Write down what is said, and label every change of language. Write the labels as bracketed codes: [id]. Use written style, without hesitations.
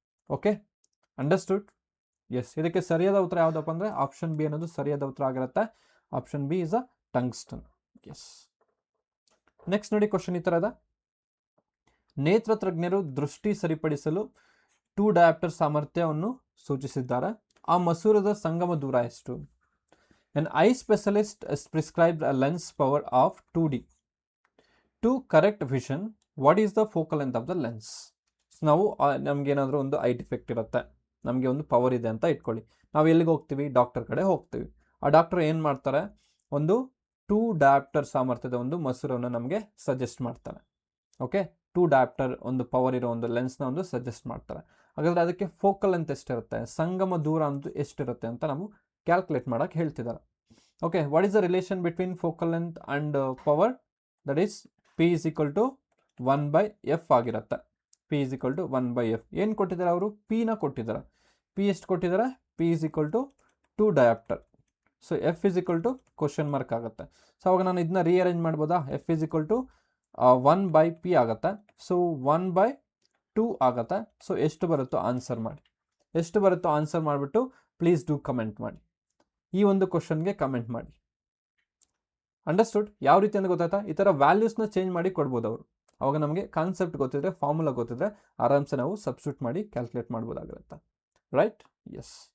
[kn] Okay, understood? S, ಇದಕ್ಕೆ ಸರಿಯಾದ ಉತ್ತರ ಯಾವುದಪ್ಪ ಅಂದರೆ ಆಪ್ಷನ್ ಬಿ ಅನ್ನೋದು ಸರಿಯಾದ ಉತ್ತರ ಆಗಿರುತ್ತೆ. [en] Option B is a tungsten. [kn] S. Next ನೋಡಿ, ಕ್ವಶನ್ ಈ ಥರದ: ನೇತ್ರತಜ್ಞರು ದೃಷ್ಟಿ ಸರಿಪಡಿಸಲು 2 ಡಯಾಪ್ಟರ್ ಸಾಮರ್ಥ್ಯವನ್ನು ಸೂಚಿಸಿದ್ದಾರೆ. ಆ ಮಸೂರದ ಸಂಗಮ ದೂರ ಎಷ್ಟು? [en] An eye specialist has prescribed a lens power of 2D. To correct vision, what is the focal length of the lens? [kn] ನಾವು ನಮಗೇನಾದರೂ ಒಂದು ಐ ಡಿಫೆಕ್ಟ್ ಇರುತ್ತೆ, ನಮಗೆ ಒಂದು ಪವರ್ ಇದೆ ಅಂತ ಇಟ್ಕೊಳ್ಳಿ. ನಾವು ಎಲ್ಲಿಗೆ ಹೋಗ್ತೀವಿ? ಡಾಕ್ಟರ್ ಕಡೆ ಹೋಗ್ತೀವಿ. ಆ ಡಾಕ್ಟರ್ ಏನು ಮಾಡ್ತಾರೆ? ಒಂದು 2 ಡಯಾಪ್ಟರ್ ಸಾಮರ್ಥ್ಯದ ಒಂದು ಮಸೂರವನ್ನು ನಮಗೆ ಸಜೆಸ್ಟ್ ಮಾಡ್ತಾರೆ. ಓಕೆ, 2 ಡಯಾಪ್ಟರ್ ಒಂದು ಪವರ್ ಇರೋ ಒಂದು ಲೆನ್ಸ್ನ ಒಂದು ಸಜೆಸ್ಟ್ ಮಾಡ್ತಾರೆ. ಹಾಗಾದರೆ ಅದಕ್ಕೆ ಫೋಕಲ್ ಲೆಂತ್ ಎಷ್ಟಿರುತ್ತೆ, ಸಂಗಮ ದೂರ ಅಂತೂ ಎಷ್ಟಿರುತ್ತೆ ಅಂತ ನಾವು ಕ್ಯಾಲ್ಕುಲೇಟ್ ಮಾಡೋಕ್ಕೆ ಹೇಳ್ತಿದ್ದಾರೆ. [en] Okay, what is the relation between focal length and power? That is P is equal to 1/F ಆಗಿರುತ್ತೆ. P is equal to 1/F. [kn] ಏನು ಕೊಟ್ಟಿದ್ದಾರೆ ಅವರು? Pನ ಕೊಟ್ಟಿದ್ದಾರೆ. P ಎಷ್ಟು ಕೊಟ್ಟಿದ್ದಾರೆ? [en] P is equal to 2 dioptre. So F is equal to question mark [kn] ಆಗುತ್ತೆ. So ಅವಾಗ ನಾನು ಇದನ್ನ ರೀಅರೇಂಜ್ ಮಾಡ್ಬೋದಾ? [en] F is equal to 1/P ಆಗುತ್ತೆ. [kn] ಸೊ 1/2 ಆಗುತ್ತೆ. ಸೊ ಎಷ್ಟು ಬರುತ್ತೋ ಆನ್ಸರ್ ಮಾಡಿ. ಎಷ್ಟು ಬರುತ್ತೋ ಆನ್ಸರ್ ಮಾಡಿಬಿಟ್ಟು [en] please do comment [kn] ಮಾಡಿ. ಈ ಒಂದು ಕ್ವಶನ್ಗೆ ಕಮೆಂಟ್ ಮಾಡಿ. ಅಂಡರ್ಸ್ಟುಡ್? ಯಾವ ರೀತಿ ಅಂತ ಗೊತ್ತಾಯ್ತಾ? ಈ ಥರ ವ್ಯಾಲ್ಯೂಸ್ನ ಚೇಂಜ್ ಮಾಡಿ ಕೊಡ್ಬೋದು ಅವರು. ಅವಾಗ ನಮಗೆ ಕಾನ್ಸೆಪ್ಟ್ ಗೊತ್ತಿದ್ರೆ, ಫಾರ್ಮುಲಾ ಗೊತ್ತಿದ್ರೆ ಆರಾಮ್ಸೆ ನಾವು ಸಬ್ಸ್ಟಿಟ್ಯೂಟ್ ಮಾಡಿ ಕ್ಯಾಲ್ಕುಲೇಟ್ ಮಾಡ್ಬೋದಾಗಿರುತ್ತೆ. ರೈಟ್? ಎಸ್.